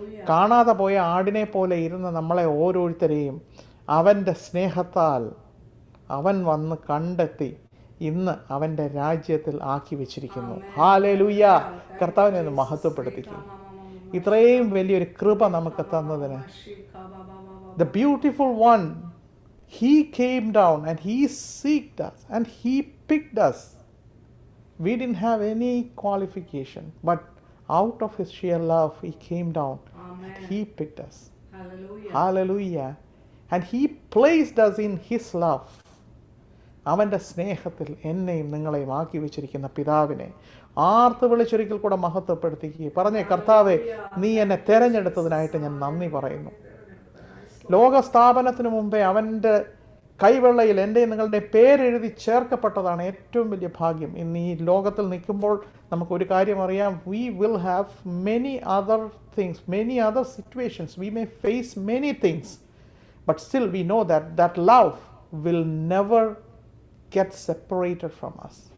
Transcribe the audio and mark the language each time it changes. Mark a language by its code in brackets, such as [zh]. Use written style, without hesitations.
[ml] കാണാതെ പോയ ആടിനെ പോലെ ഇരുന്ന നമ്മളെ ഓരോരുത്തരെയും അവൻ്റെ സ്നേഹത്താൽ അവൻ വന്ന് കണ്ടെത്തി ഇന്ന് അവൻ്റെ രാജ്യത്തിൽ ആക്കി വെച്ചിരിക്കുന്നു. ഹല്ലേലൂയ. കർത്താവിനെ ഒന്ന് മഹത്വപ്പെടുത്തിക്കും. ഇത്രയും വലിയൊരു കൃപ നമുക്ക് തന്നതിന്. [en] The beautiful one, he came down and he seeked us and he picked us. We didn't have any qualification, but out of his sheer love he came down. Amen. And he picked us. Hallelujah. Hallelujah. And he placed us in his love. [ml] അവൻ്റെ സ്നേഹത്തിൽ എന്നെയും നിങ്ങളെയും ആക്കി വെച്ചിരിക്കുന്ന പിതാവിനെ ആർത്ത് വിളിച്ചൊരിക്കൽ കൂടെ മഹത്വപ്പെടുത്തിക്കുക. പറഞ്ഞേ, കർത്താവെ, നീ എന്നെ തിരഞ്ഞെടുത്തതിനായിട്ട് ഞാൻ നന്ദി പറയുന്നു. ലോകസ്ഥാപനത്തിന് മുമ്പേ അവൻ്റെ കൈവെള്ളയിൽ എൻ്റെ നിങ്ങളുടെ പേരെഴുതി ചേർക്കപ്പെട്ടതാണ് ഏറ്റവും വലിയ ഭാഗ്യം. ഇന്ന് ഈ ലോകത്തിൽ നിൽക്കുമ്പോൾ നമുക്കൊരു കാര്യം അറിയാം, [en] we will have many other things, many other situations, we may face many things, but still we know that that love will never get separated from us.